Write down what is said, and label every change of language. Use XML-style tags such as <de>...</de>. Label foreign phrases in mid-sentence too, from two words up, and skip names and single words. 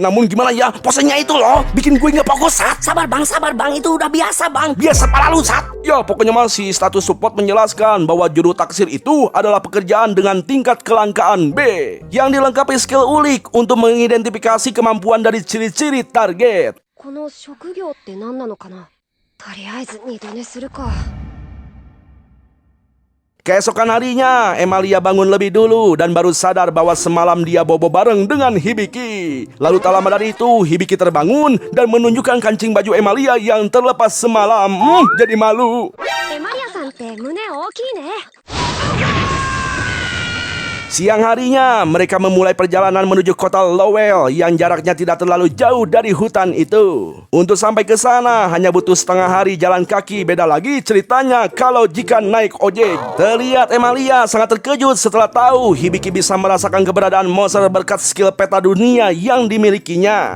<id>Namun gimana ya, posenya itu loh bikin gue gak fokus, Sat. Sabar bang, itu udah biasa bang. Biasa pala lu, Sat. Ya, pokoknya masih status support menjelaskan bahwa juru taksir itu adalah pekerjaan dengan tingkat kelangkaan B yang dilengkapi skill ulik untuk mengidentifikasi kemampuan dari ciri-ciri target.</id> <ja>この職業って何なのかなとりあえず二度寝するか</ja> <id>Keesokan harinya, Emilia bangun lebih dulu dan baru sadar bahwa semalam dia bobo bareng dengan Hibiki. Lalu tak lama dari itu, Hibiki terbangun dan menunjukkan kancing baju Emilia yang terlepas semalam. Jadi malu.</id> <ja>エマリアさんって胸大きいね</ja> <id>Siang harinya, mereka memulai perjalanan menuju kota Lowell yang jaraknya tidak terlalu jauh dari hutan itu. Untuk sampai ke sana, hanya butuh setengah hari jalan kaki. Beda lagi ceritanya kalau jika naik ojek. Terlihat Emilia sangat terkejut setelah tahu Hibiki bisa merasakan keberadaan monster berkat skill peta dunia yang dimilikinya.</id>